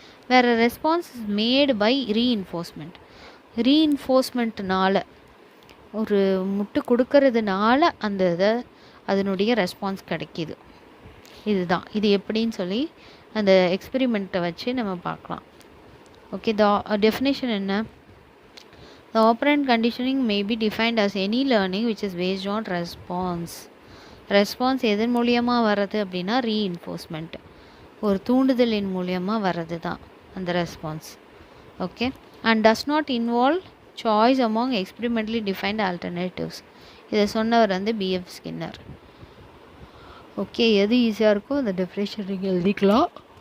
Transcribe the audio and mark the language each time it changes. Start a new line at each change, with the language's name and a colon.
Tamil: வேறு
English: Response is made by reinforcement.
Tamil: ரீஇன்ஃபோர்ஸ்மெண்ட்னால ஒரு முட்டு கொடுக்கறதுனால அந்த இதை அதனுடைய ரெஸ்பான்ஸ் கிடைக்கிது. இதுதான் இது எப்படின்னு சொல்லி அந்த எக்ஸ்பெரிமெண்ட்டை வச்சு நம்ம பார்க்கலாம். ஓகே, டெஃபினேஷன் என்ன?
English: The operant conditioning may be defined as any learning which is based on response.
Tamil: Response எதன் மூலியமாக வர்றது அப்படின்னா ரீஇன்ஃபோர்ஸ்மெண்ட், ஒரு தூண்டுதலின் மூலியமாக வர்றது தான் அந்த response.
English: Okay, and does not involve choice among experimentally defined alternatives.
Tamil: இதை சொன்னவர் வந்து பிஎஃப் ஸ்கின்னர். ஓகே, எது ஈஸியாக இருக்கோ அந்த டெஃபினேஷன் நீங்கள் எழுதிக்கலாம்.